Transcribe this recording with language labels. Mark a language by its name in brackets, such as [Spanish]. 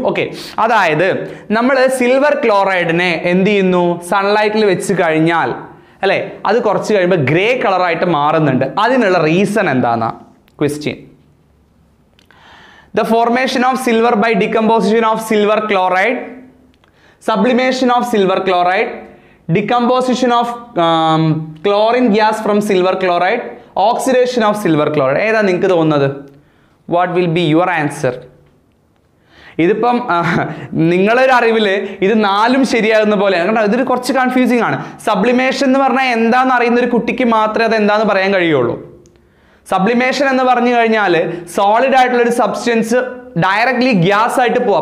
[Malayalam] Okay, അതായത് നമ്മൾ silver ക്ലോറൈഡിനെ എന്ത് ചെയ്യുന്നു? സൺലൈറ്റിൽ വെച്ച് കഴിഞ്ഞാൽ അല്ലേ, അത് കുറച്ച് കഴിയുമ്പോൾ ഗ്രേ കളറായിട്ട് മാറുന്നുണ്ട്. അതിനുള്ള reason എന്താണെന്നാ question. [English] The formation of silver by decomposition of silver chloride, sublimation of silver chloride, decomposition of chlorine gas from silver chloride, oxidation of silver chloride. [Malayalam] ഏതാ നിങ്ങൾക്ക് തോന്നുന്നത്? [English] What will be your answer? [Malayalam] ഇതിപ്പം നിങ്ങളൊരു അറിവിൽ ഇത് 4ഉം ശരിയാകുന്ന പോലെയാണ് കേട്ടോ. ഇതൊരു കുറച്ച് കൺഫ്യൂസിങ് ആണ്. സബ്ലിമേഷൻ എന്ന് പറഞ്ഞാൽ എന്താണെന്ന് അറിയുന്ന ഒരു കുട്ടിക്ക് മാത്രമേ അത് എന്താണെന്ന് പറയാൻ കഴിയുള്ളൂ. സബ്ലിമേഷൻ എന്ന് പറഞ്ഞു കഴിഞ്ഞാൽ സോളിഡ് ആയിട്ടുള്ള ഒരു സബ്സ്റ്റൻസ് ഡയറക്ട്ലി ഗ്യാസ് ആയിട്ട് പോവാം.